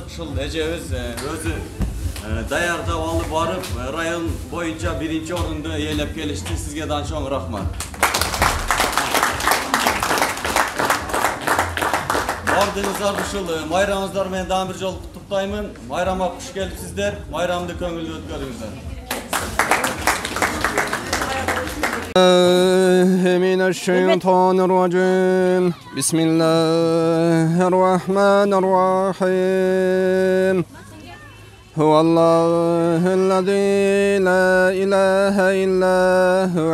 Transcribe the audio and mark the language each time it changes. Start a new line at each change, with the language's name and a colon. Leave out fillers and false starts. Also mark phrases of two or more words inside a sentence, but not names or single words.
Kyrgyz: Ушул эжебиз өзү даярдап алып барып район боюнча 1-орунду ээлеп келишти. Сизге дагы чоң рахмат. Бардыгыңыздарды ушул майрамыңыздар менен дагы бир жолу куттуктаймын. Майрамга куш келипсиздер. Майрамды көңүлдүү өткөрүңүздөр.
Arabic: من الشيطان الرجيم بسم الله الرحمن الرحيم هو الله الذي لا إله إلا هو